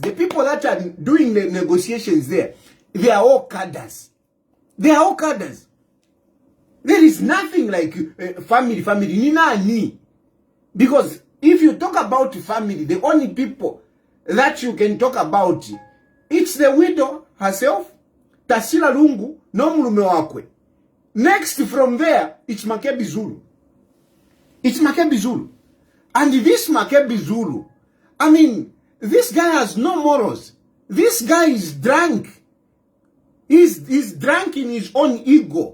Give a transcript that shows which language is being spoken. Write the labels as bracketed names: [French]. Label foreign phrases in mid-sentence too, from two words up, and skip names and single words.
[English] The people that are doing the negotiations there, they are all cadres. They are all cadres. There is nothing like family. Ni. Because if you talk about family, the only people that you can talk about, it's the widow herself, [Bemba] Tasila Lungu, no mulume wakwe. [English] Next from there, it's Makebi Zulu. It's Makebi Zulu. And this Makebi Zulu, I mean, this guy has no morals. This guy is drunk. He's drunk in his own ego.